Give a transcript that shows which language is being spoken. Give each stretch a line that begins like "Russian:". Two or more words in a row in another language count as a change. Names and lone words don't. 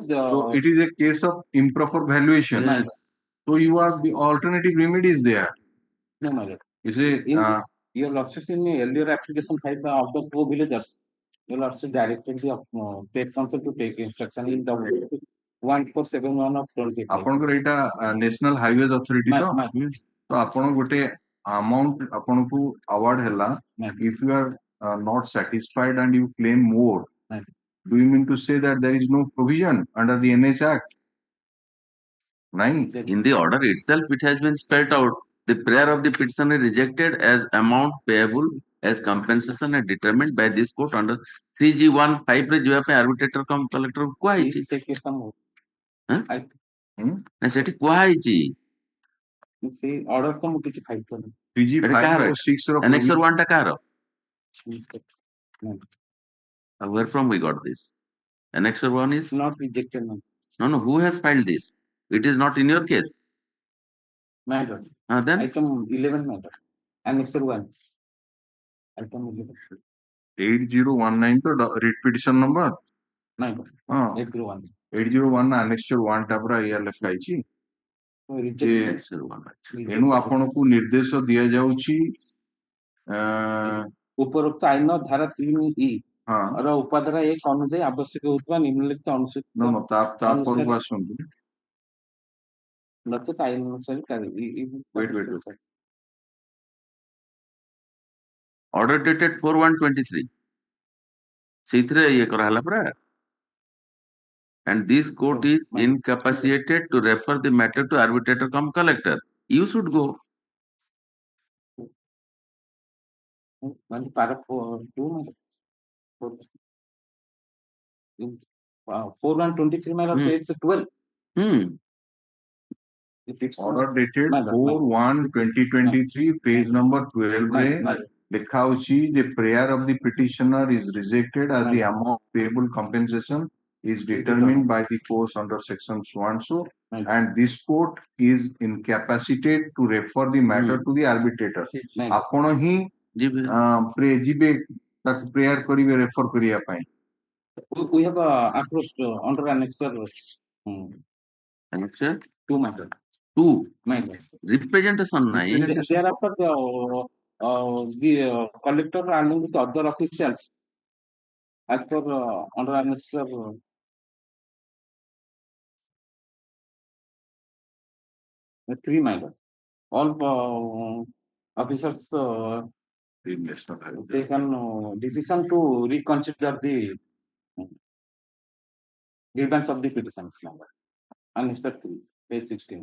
English: So it is a case of improper valuation. Yes. So you are the alternative remedies there. no minor. You say In this, your lordship in the earlier application filed by out of 4 villagers, your lordship directed the state council to take instruction in the 1471 of 25.
Odia: ଆପଣଙ୍କର ଏଇଟା
English: National Highways Authority
Odia: ତ ତ ଆପଣ ଗୋଟେ ଆମାଉଣ୍ଟ ଆପଣଙ୍କୁ ଆୱାର୍ଡ ହେଲା
English: if you are not satisfied and you claim more, do you mean to say that there is no provision under the NH Act? Nine. In the order itself, it has been spelled out. The prayer of the petitioner is rejected as amount payable as compensation and determined by this court under 3G15
Odia: ରେ ଯିବା ପାଇଁ
English: arbitrator cum collector
Odia: କୁହା ହେଇଛି। ନା ସେଠି କୁହା ହେଇଛି। ସେ order ତ ମୁଁ କିଛି ଫାଇଲ କରିନି। 3G5 or 6 ର Annexure 1 ଟା କାହାର?
English: Where from we got this? Annexure 1 is not rejected. no. Who has filed this? It is not in your case. Matter. Then Item 11 matter. Annexure 1. Item 11. 8019 ତ writ petition number?
Odia: ନାଇଁ ହଁ 801. 801 ନା annexure 1 ଟା ପୁରା ଇଏ ଲେଖା ହେଇଛି।
English: Rejected.
Odia: ଏଣୁ ଆପଣଙ୍କୁ ନିର୍ଦ୍ଦେଶ ଦିଆଯାଉଛି ଉପରୋକ୍ତ ଆଇନ ଧାରା 3E हाँ ର ଉପାଧାରା 1 ଅନୁଯାୟୀ ଆବଶ୍ୟକ ହେଉଥିବା ନିମ୍ନଲିଖିତ
English: नो
Odia: ଅନୁସୂଚିତ नो ତାପରକୁ ଆସନ୍ତୁ ନଚେତ ଆଇନ ଅନୁସାରେ
English: wait order dated 4/1/23
Odia: ସେଇଥିରେ ଇଏ କରାହେଲା ପରା
English: and this court is incapacitated to refer the matter to arbitrator cum collector. You should go.
Odia: ମାନେ ପାରା 2 4/1/23 ମାନେ page 12
English: order dated 4/1/2023 page number 12
Odia: ରେ ଲେଖା ହେଉଛି
English: the prayer of the petitioner is rejected as the amount payable compensation is determined by the court under section so and so and this court is incapacitated to refer the matter to the arbitrator
Odia: ଆପଣ ହିଁ ଯିବେ ତାକୁ ପ୍ରେୟାର କରିବେ ରେଫର କରିବା ପାଇଁ
English: we have approached under annexure Annexure 2 matter 2 matter representation nahi thereafter the collector along with other officials as per under annexure 3 matter all officers taken decision to reconsider the grievance of the petition number annexure 3 page 16